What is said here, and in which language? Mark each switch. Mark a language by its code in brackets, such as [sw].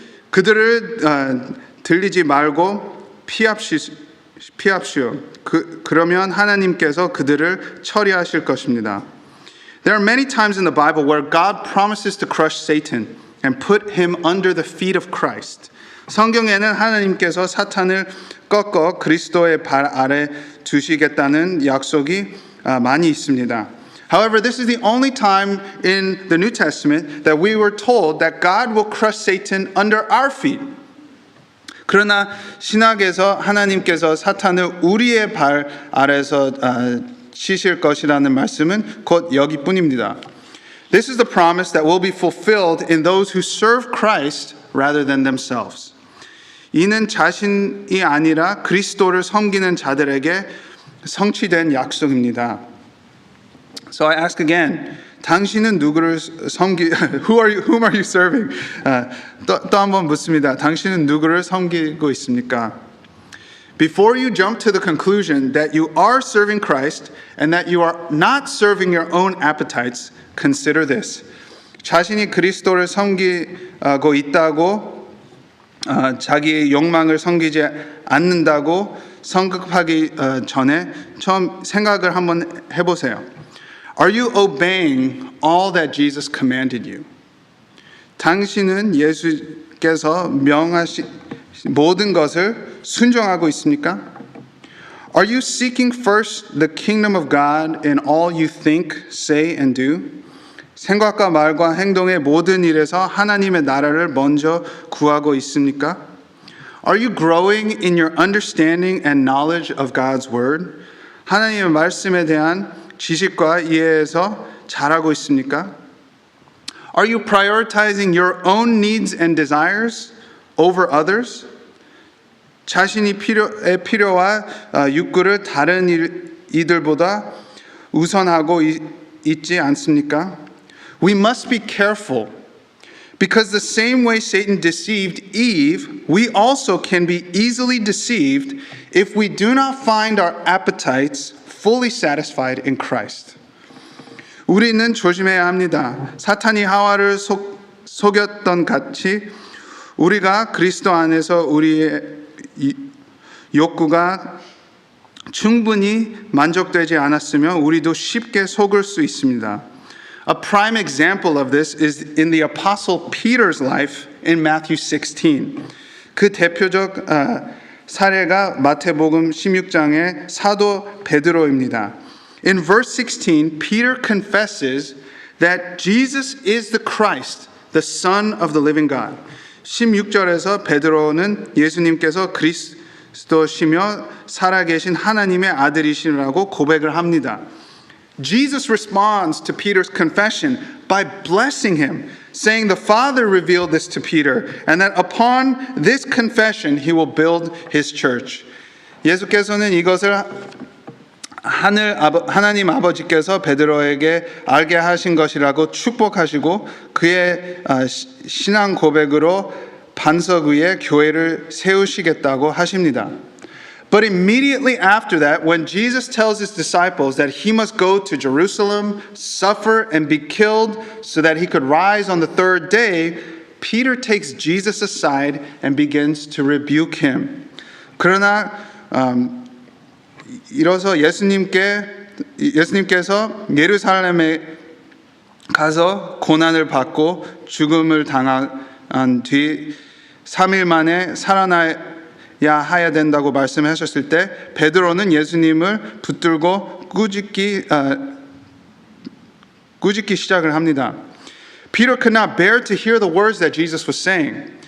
[ko] 그들을 들리지 말고 피합시오. 그러면 하나님께서 그들을 처리하실 것입니다. [en] There are many times in the Bible where God promises to crush Satan and put him under the feet of Christ. [ko] 성경에는 하나님께서 사탄을 꺾어 그리스도의 발 아래 두시겠다는 약속이 많이 있습니다. [en] However, this is the only time in the New Testament that we were told that God will crush Satan under our feet. [ko] 그러나 신약에서 하나님께서 사탄을 우리의 발 아래서 치실 것이라는 말씀은 곧 여기뿐입니다. [en] This is the promise that will be fulfilled in those who serve Christ rather than themselves. [ko] 이는 자신이 아니라 그리스도를 섬기는 자들에게 성취된 약속입니다. [en] So I ask again, [ko] 당신은 누구를 [en] whom are you serving? [ko] 또 한번 묻습니다. 당신은 누구를 섬기고 있습니까? [en] Before you jump to the conclusion that you are serving Christ and that you are not serving your own appetites, consider this. [ko] 자신이 그리스도를 섬기고 있다고 자기의 욕망을 섬기지 않는다고 성급하기 전에 처음 생각을 한번 해보세요. [en] Are you obeying all that Jesus commanded you? [ko] 당신은 예수께서 명하신 모든 것을 순종하고 있습니까? [en] Are you seeking first the kingdom of God in all you think, say, and do? [ko] 생각과 말과 행동의 모든 일에서 하나님의 나라를 먼저 구하고 있습니까? [en] Are you growing in your understanding and knowledge of God's word? [ko] 하나님의 말씀에 대한 지식과 이해에서 잘하고 있습니까? [en] Are you prioritizing your own needs and desires over others? [ko] 자신이 필요와 욕구를 다른 이들보다 우선하고 있지 않습니까? [en] We must be careful because the same way Satan deceived Eve, we also can be easily deceived if we do not find our appetites fully satisfied in Christ. [ko] 우리는 조심해야 합니다. 사탄이 하와를 속였던 같이 우리가 그리스도 안에서 우리의 욕구가 충분히 만족되지 않았으면 우리도 쉽게 속을 수 있습니다. [en] A prime example of this is in the Apostle Peter's life in Matthew 16. [ko] 그 대표적 사례가 마태복음 16장의 사도 베드로입니다. [en] In verse 16, Peter confesses that Jesus is the Christ, the Son of the living God. [ko] 16절에서 베드로는 예수님께서 그리스도시며 살아계신 하나님의 아들이시라고 고백을 합니다. [en] Jesus responds to Peter's confession by blessing him, saying the Father revealed this to Peter, and that upon this confession he will build his church. [ko] 예수께서는 이것을 하나님 아버지께서 베드로에게 알게 하신 것이라고 축복하시고 그의 신앙 고백으로 반석 위에 교회를 세우시겠다고 하십니다. [en] But immediately after that, when Jesus tells his disciples that he must go to Jerusalem, suffer, and be killed so that he could rise on the third day, Peter takes Jesus aside and begins to rebuke him. [ko] 그러나 이로써 예수님께서 예루살렘에 가서 고난을 받고 죽음을 당한 뒤 3일 만에 살아나야 해야 된다고 말씀하셨을 때 베드로는 예수님을 붙들고 꾸짖기 꾸짖기 시작을 합니다. [en] Peter could not bear to hear the words that Jesus was saying.